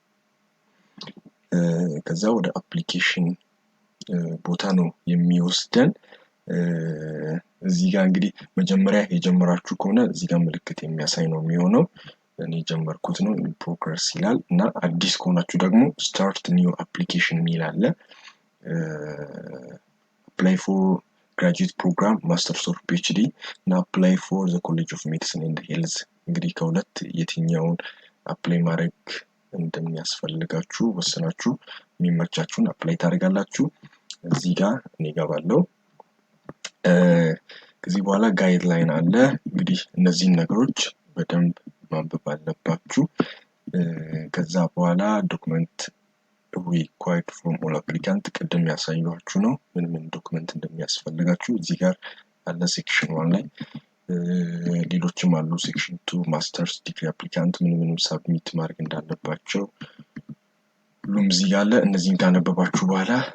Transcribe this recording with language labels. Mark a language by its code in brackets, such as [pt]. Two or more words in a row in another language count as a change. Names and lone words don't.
[am] ከዛ ወደ አፕሊኬሽን ቦታ ነው የሚወስደን። እዚህ ጋር እንግዲህ መጀመሪያ የጀመራችሁ ከሆነ እዚህ ጋር ምልክት የሚያሳይ ነው የሚሆነው። እኔ ጀመርኩት ነው ፕሮግረስ ይላል። እና አዲስ ከሆናችሁ ደግሞ [en] start new application [am] የሚል አለ። [en] apply for graduate program masters or PhD [am] እና [en] apply for the college of medicine and health [am] እንግዲህ ከሁለት የትኛውን አፕላይ ማድረግ እንደሚያስፈልጋችሁ ወስናችሁ የሚመቻችሁን አፕላይ ታደርጋላችሁ። እዚህ ጋር እኔ ገባለሁ። ከዚህ በኋላ ጋይድላይን አለ። እንግዲህ እነዚህን ነገሮች በደንብ ማንበብ አለባችሁ። ከዛ በኋላ [en] document required from all applicant [am] ቅድም ያሳየኋችሁ ነው ምን ዶክመንት እንደሚያስፈልጋችሁ እዚህ ጋር አለ። ሴክሽን 1 ላይ ሌሎችም አሉ። [en] section 2 masters degree applicant [am] ምንም ሳብሚት ማድረግ እንዳለባቸው ሁሉም እዚህ ጋር አለ። እነዚህን ካነበባችሁ በኋላ